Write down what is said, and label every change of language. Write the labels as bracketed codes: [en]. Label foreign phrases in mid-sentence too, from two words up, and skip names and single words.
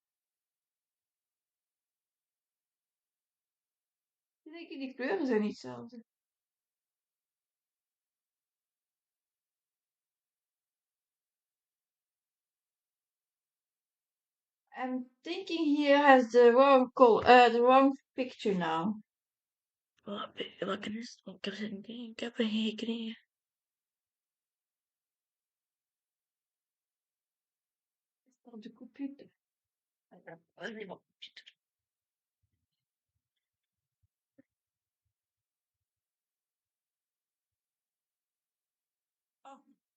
[nl] Ik denk die kleuren zijn niet hetzelfde. [en] I'm thinking here has the wrong the wrong picture now. [nl] Welke is het? Ik heb ze niet. Ik heb er geen gekregen. Is dat op de computer? Dat is niet op de computer. Oh.